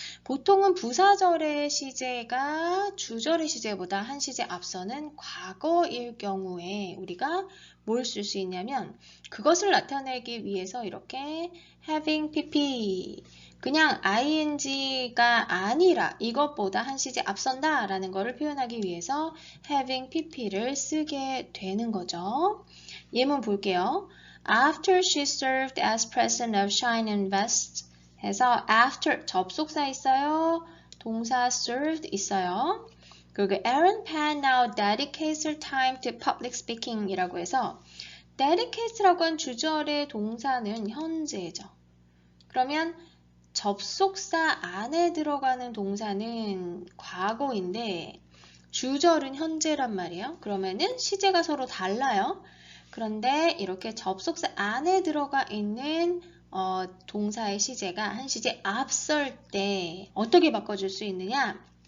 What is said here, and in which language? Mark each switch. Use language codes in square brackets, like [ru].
[ko] 보통은 부사절의 시제가 주절의 시제보다 한 시제 앞서는 과거일 경우에 우리가 뭘 쓸 수 있냐면 그것을 나타내기 위해서 이렇게 having pp 그냥 ing가 아니라 이것보다 한 시제 앞선다 라는 것을 표현하기 위해서 having pp를 쓰게 되는 거죠. 예문 볼게요. [en] After she served as president of Shine Invest 해서 after 접속사 있어요. [ko] 동사 served 있어요. [en] 그리고 Erin Pan now dedicates her time to public speaking 이라고 해서 dedicates라고 한 주절의 동사는 현재죠. [ko] 그러면 접속사 안에 들어가는 동사는 과거인데 주절은 현재란 말이에요. 그러면은 시제가 서로 달라요. 그런데 이렇게 접속사 안에 들어가 있는 동사의 시제가 한 시제 앞설 때 어떻게 바꿔줄 수 있느냐?